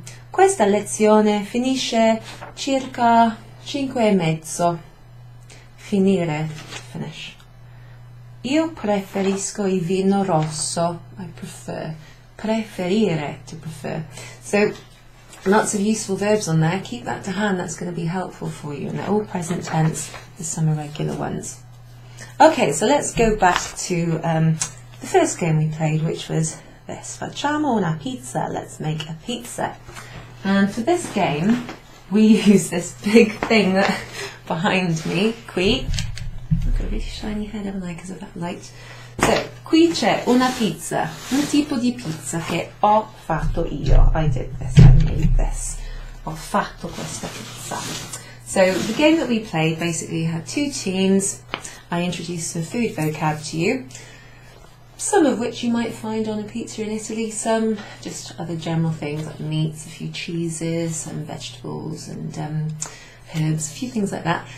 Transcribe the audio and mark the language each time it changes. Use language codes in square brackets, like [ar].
[it] Questa lezione finisce circa 5:30. Finire, finish. Io preferisco il vino rosso. [en] I prefer. Preferire, to prefer. So lots of useful verbs on there. Keep that to hand. That's going to be helpful for you. And they're all present tense. There's some irregular ones. Okay, so let's go back to the first game we played, which was this. Facciamo una pizza. Let's make a pizza. And for this game, we use this big thing that behind me. Qui. I've got a really shiny head, haven't I, because of that light. [it] So, qui c'è una pizza, un tipo di pizza che ho fatto io. [en] I did this, I made this. [it] Ho fatto questa pizza. [en] So, the game that we played basically had two teams. I introduced some food vocab to you, some of which you might find on a pizza in Italy, some just other general things like meats, a few cheeses, some vegetables and herbs, a few things like that.